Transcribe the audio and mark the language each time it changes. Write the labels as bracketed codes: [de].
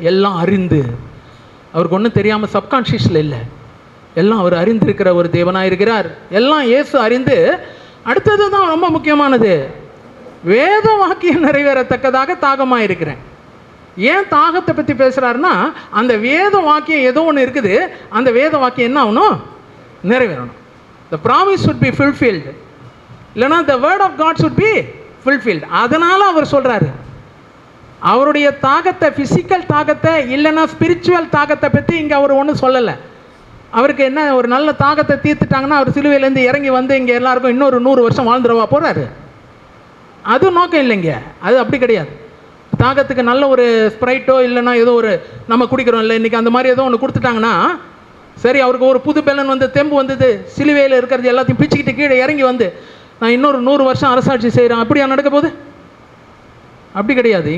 [ta] எல்லாம் அறிந்து, அவருக்கு ஒன்றும் தெரியாமல் சப்கான்ஷியஸில் இல்லை, எல்லாம் அவர் அறிந்திருக்கிற ஒரு தேவனாக இருக்கிறார். எல்லாம் இயேசு அறிந்து. அடுத்தது தான் ரொம்ப முக்கியமானது, வேத வாக்கியம் நிறைவேறத்தக்கதாக தாகமாக இருக்கிறேன். ஏன் தாகத்தை பற்றி பேசுகிறாருன்னா, அந்த வேத வாக்கியம் ஏதோ ஒன்று இருக்குது, அந்த வேத வாக்கியம் என்ன ஆகணும், நிறைவேறணும். [en] The promise should be fulfilled. இல்லைனா the word of God should be fulfilled. [ta] அதனால் அவர் சொல்கிறாரு, அவருடைய தாகத்தை, ஃபிசிக்கல் தாகத்தை இல்லைன்னா ஸ்பிரிச்சுவல் தாகத்தை பற்றி இங்கே அவர் ஒன்றும் சொல்லலை. அவருக்கு என்ன, ஒரு நல்ல தாகத்தை தீர்த்துட்டாங்கன்னா அவர் சிலுவையிலேருந்து இறங்கி வந்து இங்கே எல்லாருக்கும் இன்னொரு 100 வருஷம் வாழ்ந்துடவா போகிறாரு. அது நோக்கம் இல்லைங்க, அது அப்படி கிடையாது. தாகத்துக்கு நல்ல ஒரு ஸ்ப்ரைட்டோ இல்லைன்னா ஏதோ ஒரு நம்ம குடிக்கிறோம் இல்லை இன்றைக்கி, அந்த மாதிரி ஏதோ ஒன்று கொடுத்துட்டாங்கன்னா சரி, அவருக்கு ஒரு புது பெலன் வந்து தெம்பு வந்தது, சிலுவையில் இருக்கிறது எல்லாத்தையும் பிச்சுக்கிட்டு கீழே இறங்கி வந்து நான் இன்னொரு 100 வருஷம் அரசாட்சி செய்கிறேன், அப்படியா நடக்க போகுது? அப்படி கிடையாது.